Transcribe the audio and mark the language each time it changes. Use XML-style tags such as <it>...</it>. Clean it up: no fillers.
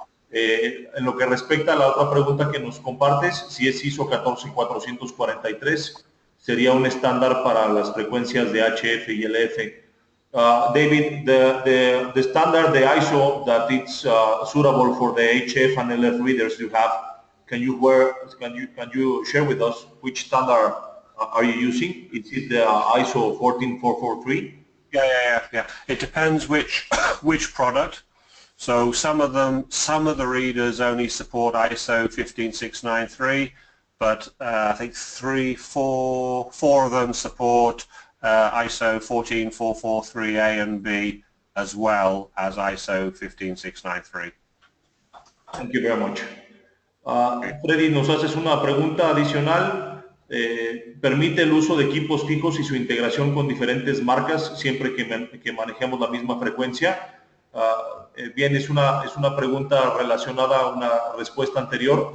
<es>En lo que respecta a la otra pregunta que nos compartes, si es ISO 14443, sería un estándar para las frecuencias de HF y LF.</es> <en>David, the standard, the ISO that it's suitable for the HF and LF readers you have, can you share with us which standard are you using? Is it the ISO 14443? Yeah. It depends which product. So some of the readers only support ISO 15693, but I think 4 of them support ISO 14443A and B as well as ISO 15693. Thank you very much.</en> <es>Freddy, nos haces una pregunta adicional. ¿Permite el uso de equipos fijos y su integración con diferentes marcas siempre que manejemos la misma frecuencia? Bien, es una pregunta relacionada a una respuesta anterior.</es>